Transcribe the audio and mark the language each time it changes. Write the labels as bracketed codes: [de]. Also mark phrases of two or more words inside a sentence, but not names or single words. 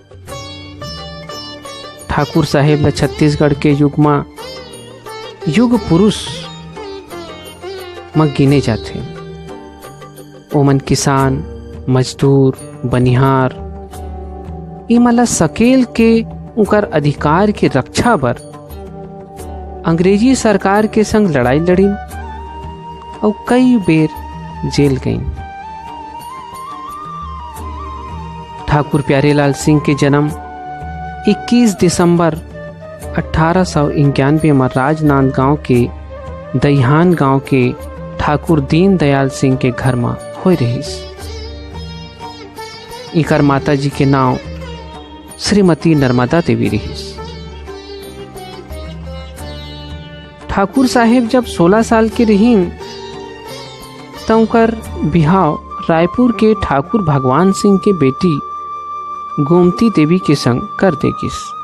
[hne] ठाकुर साहेब ला छत्तीसगढ़ के युग में युग पुरुष में गिने जाते। ओमन किसान, मजदूर, बनिहार इमला सकेल के उनकर अधिकार के रक्षा बर अंग्रेजी सरकार के संग लड़ाई लड़ी और कई बेर जेल गई। ठाकुर प्यारेलाल सिंह के जन्म 21 दिसंबर 1891 में राजनांदगांव के दईहान गांव के ठाकुर दीन दयाल सिंह के घर में होई रहीस। इकर माता जी के नाम श्रीमती नर्मदा देवी रहीस। ठाकुर साहेब जब 16 साल के रहीन तब उनकर बिहाव रायपुर के ठाकुर भगवान सिंह के बेटी गोमती देवी के संग कर देगिस।